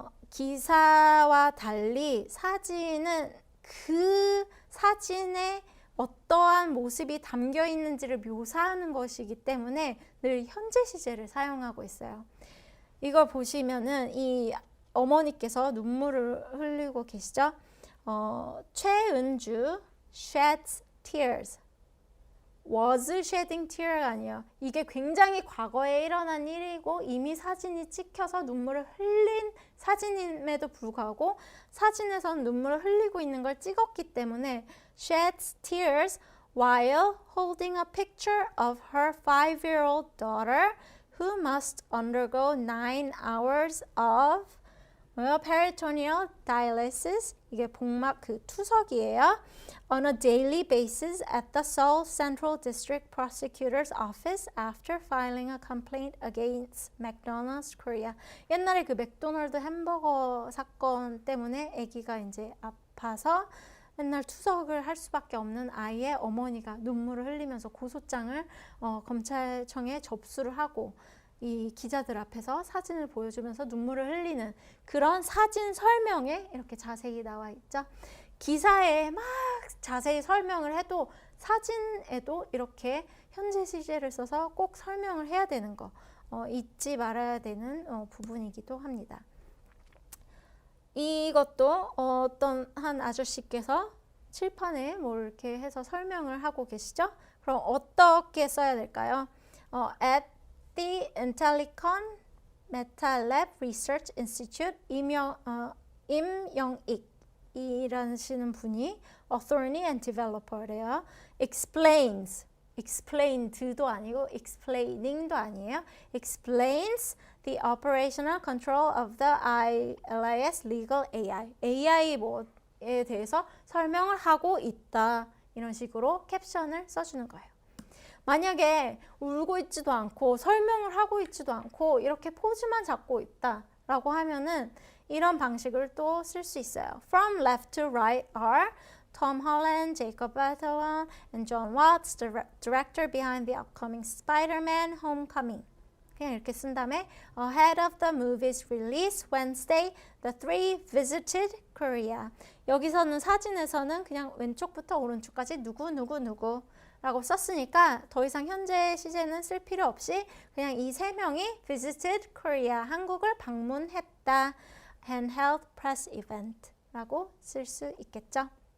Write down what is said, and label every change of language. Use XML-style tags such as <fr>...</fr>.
<ko>기사와 달리 사진은 그 사진에 어떠한 모습이 담겨 있는지를 묘사하는 것이기 때문에 늘 현재 시제를 사용하고 있어요. 이걸 보시면은 이 어머니께서 눈물을 흘리고 계시죠?</ko> <en>최은주 sheds tears. was shedding tear가</en> <ko>아니에요. 이게 굉장히 과거에 일어난 일이고 이미 사진이 찍혀서 눈물을 흘린 사진임에도 불구하고 사진에서는 눈물을 흘리고 있는 걸 찍었기 때문에</ko> <en>sheds tears while holding a picture of her 5-year-old daughter who must undergo 9 hours of peritoneal dialysis,</en> <ko>이게 복막 그 투석이에요.</ko> <en>On a daily basis at the Seoul Central District Prosecutor's Office after filing a complaint against McDonald's Korea.</en> <ko>옛날에 그 맥도날드 햄버거 사건 때문에 아기가 이제 아파서 맨날 투석을 할 수밖에 없는 아이의 어머니가 눈물을 흘리면서 고소장을 검찰청에 접수를 하고 이 기자들 앞에서 사진을 보여주면서 눈물을 흘리는 그런 사진 설명에 이렇게 자세히 나와 있죠. 기사에 막 자세히 설명을 해도 사진에도 이렇게 현재 시제를 써서 꼭 설명을 해야 되는 거 잊지 말아야 되는 부분이기도 합니다. 이것도 어떤 한 아저씨께서 칠판에 뭐 이렇게 해서 설명을 하고 계시죠. 그럼 어떻게 써야 될까요?</ko> <en>At the Intellicon Metalab Research Institute 임영익</en> <ko>이라시는 분이</ko> <en>attorney and developer래요. explains</en> <ko>explained도 아니고 explaining도 아니에요.</ko> <en>explains the operational control of the ILIS legal AI.</en> <ko>AI 뭐에 대해서 설명을 하고 있다. 이런 식으로 캡션을 써주는 거예요. 만약에 울고 있지도 않고 설명을 하고 있지도 않고 이렇게 포즈만 잡고 있다 라고 하면은 이런 방식을 또 쓸 수 있어요.</ko> <en>From left to right are Tom Holland, Jacob Batalon, and John Watts, the director behind the upcoming Spider-Man Homecoming.</en> <ko>그냥 이렇게 쓴 다음에</ko> <en>Ahead of the movie's release Wednesday, the three visited Korea.</en> <ko>여기서는 사진에서는 그냥 왼쪽부터 오른쪽까지 누구 라고 썼으니까 더 이상 현재 시제는 쓸 필요 없이 그냥 이 세 명이</ko> <en>visited Korea,</en> <ko>한국을 방문했다.</ko> <en>handheld press event</en> <ko>라고 쓸 수 있겠죠.</ko>